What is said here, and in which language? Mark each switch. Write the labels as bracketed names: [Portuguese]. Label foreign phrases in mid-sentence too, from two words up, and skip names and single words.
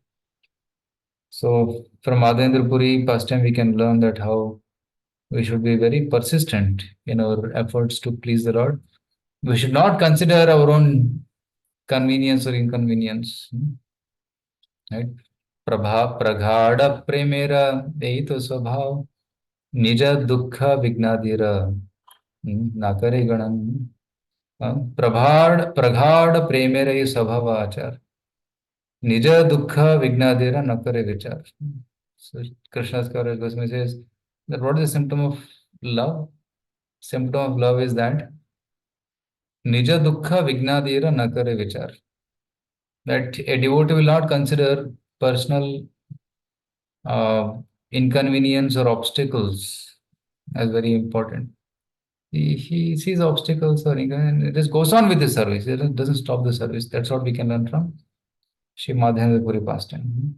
[English] So from Madhavendra Puri, past time we can learn that how we should be very persistent in our efforts to please the Lord. We should not consider our own convenience or inconvenience. Right? [Bangla] প্রগাঢ় প্রেমেরা এই তো স্বভাব নিজ দুঃখ বিঘ্নাদির না করে গণন প্রগাঢ় প্রেমের এ স্বভাব আচার নিজ দুঃখ বিঘ্নাদির না করে বিচার. [English] So Krishna's Goswami says that what is the symptom of love? Symptom of love is that [Bangla] নিজ দুঃখ বিঘ্নাদির নাকরে বিচার. [English] That a devotee will not consider personal uh, inconvenience or obstacles as very important. He sees obstacles or and it just goes on with the service. It doesn't stop the service. That's what we can learn from Sri Madhavendra Puri pastime.